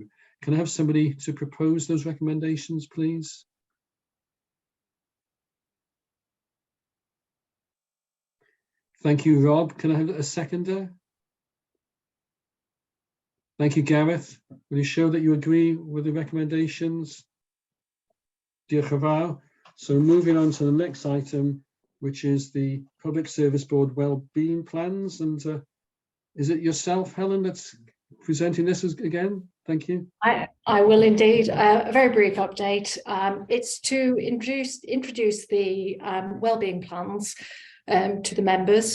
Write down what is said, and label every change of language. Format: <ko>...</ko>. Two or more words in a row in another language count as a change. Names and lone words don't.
<en>Can I have somebody to propose those recommendations, please? Thank you, Rob. Can I have a seconder? Thank you, Gareth. Will you show that you agree with the recommendations?</en> <cy>Diolch yn fawr.</cy> <en>So moving on to the next item, which is the Public Service Board Wellbeing Plans. And is it yourself, Helen, that's presenting this again? Thank you. I will indeed. A very brief update. It's to introduce the wellbeing plans to the members.</en>